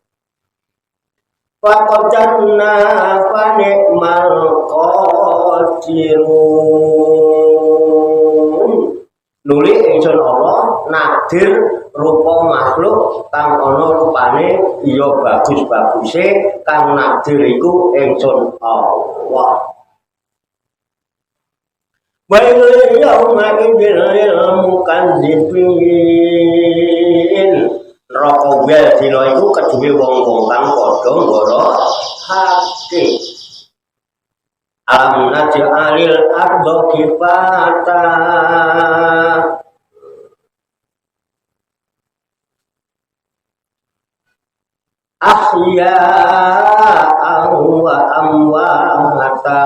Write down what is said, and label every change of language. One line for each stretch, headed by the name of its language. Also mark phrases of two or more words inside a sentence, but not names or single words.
Arabic: فقدرنا فنعم القادرون.
Javanese: Nuli ingsun Allah nakdir rupa makhluk kang ana rupane ya bagus-baguse kang nakdir iku ingsun Allah.
Arabic: ويل يومئذ للمكذبين.
Javanese: Neraka wel dina iku kedue wong-wong kang padha nggorohake.
Arabic: ألم نجعل الأرض كفاتا أحياء وأمواتا.